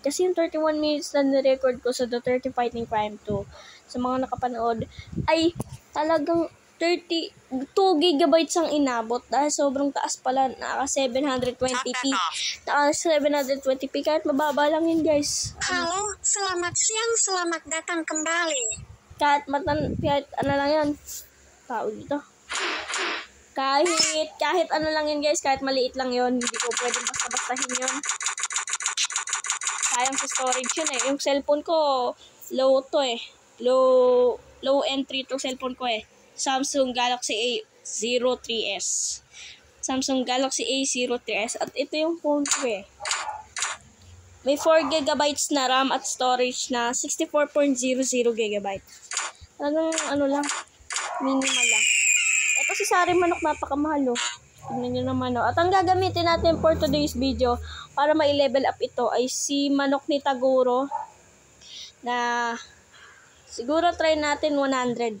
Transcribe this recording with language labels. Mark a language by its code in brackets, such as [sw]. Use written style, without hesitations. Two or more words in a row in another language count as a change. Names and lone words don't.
[tl] Kasi yung 31 minutes na nirecord ko sa The 30 Fighting Crime 2, sa mga nakapanood, ay talagang 2 gigabytes ang inabot dahil sobrang taas pala, naka 720p. Naka 720p kahit mababa lang yun guys. [id] Halo, selamat siang, selamat datang kembali. [tl] Kahit ano lang yun. Tao dito. Kahit ano lang yun guys, kahit maliit lang yun, hindi ko pwedeng basta-bastahin yun. Sayang sa storage yun eh. Yung cellphone ko, low to eh. [en] Low entry [tl] to cellphone ko eh. Samsung Galaxy A03s. Samsung Galaxy A03s. At ito yung phone ko eh. May 4 GB na RAM at storage na 64.00 GB. Talagang lang, minimal lang. Ito si Sari Manok, napakamahal oh. Tignan nyo naman oh. At ang gagamitin natin [en] for today's video [tl] para ma-level up ito ay si Manok ni Taguro na siguro try natin 100.